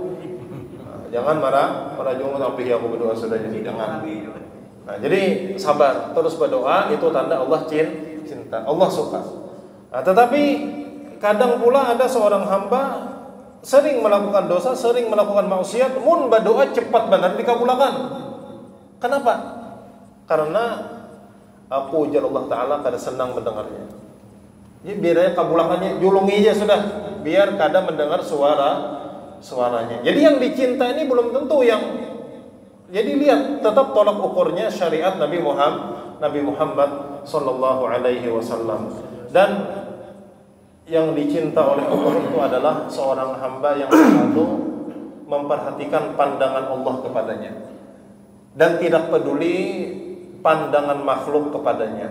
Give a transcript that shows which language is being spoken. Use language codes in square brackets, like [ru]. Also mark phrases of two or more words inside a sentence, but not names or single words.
[id] Jangan merajuk tapi aku berdoa sudah jadi, jangan. Nah, jadi sabar, terus berdoa, itu tanda Allah cinta, Allah suka. Nah, tetapi kadang pula ada seorang hamba sering melakukan dosa, sering melakukan maksiat, mun berdoa cepat benar dikabulkan. Kenapa? Karena aku ujar Allah Ta'ala kada senang mendengarnya. Jadi biarnya kabulakannya, julungi aja sudah, biar kada mendengar suaranya. Jadi yang dicinta ini belum tentu yang. Jadi lihat, tetap tolak ukurnya syariat Nabi Muhammad [ar] صلى الله عليه وسلم. [id] Dan yang dicinta oleh Allah itu adalah seorang hamba yang selalu memperhatikan pandangan Allah kepadanya dan tidak peduli pandangan makhluk kepadanya.